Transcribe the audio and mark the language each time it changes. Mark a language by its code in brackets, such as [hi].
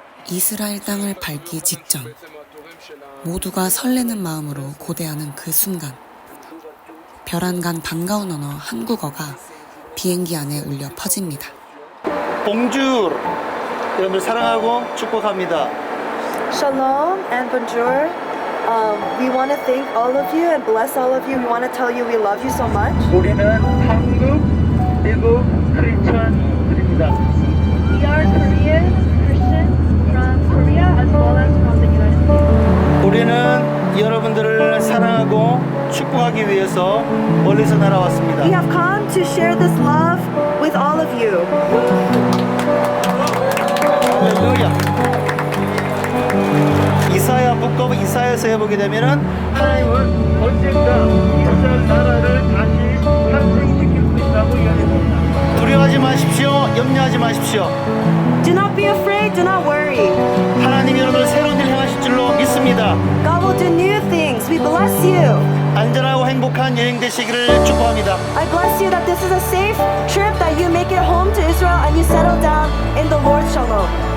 [ko] 이스라엘 땅을 밟기 직전 모두가 설레는 마음으로 고대하는 그 순간 별안간 반가운 언어 한국어가 비행기 안에 울려 퍼집니다. 봉주르 여러분들 사랑하고 축복합니다. [en] Shalom and bonjour. We want to thank all of you and bless all of you. We want to tell you we love you so much. [ko] 우리는 한국, 미국 크리스천들입니다. [en] We are Korean Christians from Korea as well as from the United States. [ko] 우리는 여러분들을 사랑하고 축복하기 위해서 멀리서 날아왔습니다. [en] We have come to share this love with all of you. [ko] 할렐루야. 이사야 북거 이사야서에 보게 되면은 하나님은 언젠가 이스라엘 나라를 다시 탄생시킬 것이라고 이야기합니다. 두려워하지 마십시오. 염려하지 마십시오. [en] Do not be afraid, do not worry. [ko] 하나님이 여러분을 새로운 일 행하실 줄로 믿습니다. [en] God will do new things. We bless you. [ko] 안전하고 행복한 여행 되시기를 축복합니다. [en] I bless you that this is a safe trip, that you make it home to Israel and you settle down in the Lord's shalom.